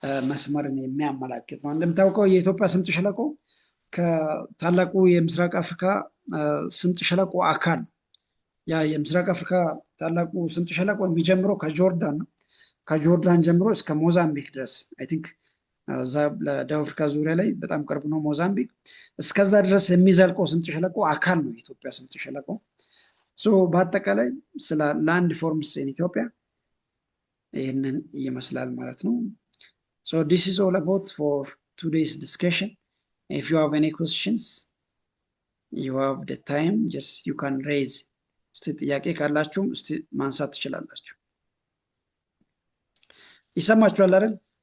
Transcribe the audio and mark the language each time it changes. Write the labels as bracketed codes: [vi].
[am] መስመርን የሚያመላክት ነው። እንደምታውቀው የኢትዮጵያ ስምጥ ሸለቆ ከታላቁ የምስራቅ አፍሪካ ስምጥ ሸለቆ አካል ነው። ያ የምስራቅ አፍሪካ ታላቁ ስምጥ ሸለቆ የሚጀምረው ከጆርዳን ነው። ከጆርዳን ጀምሮ እስከ ሞዛምቢክ ድረስ [en] አይ ቲንክ [am] እዛ ለደቡብ አፍሪካ ዙሪያ ላይ በጣም ቅርብ ነው ሞዛምቢክ። እስከዛ ድረስ የሚዘልቀው ስምጥ ሸለቆ አካል ነው የኢትዮጵያ ስምጥ ሸለቆ። በአጠቃላይ ስለ ላንድ ፎርምስ ኢን ኢትዮጵያ ይህንን ይመስላል ማለት ነው። [en] this is all about for today's discussion. If you have any questions, you have the time, just you can raise. [am] እስቲ ጥያቄ ካላችሁም እስቲ ማንሳት ትችላላችሁ። ይሰማችኋል አይደል?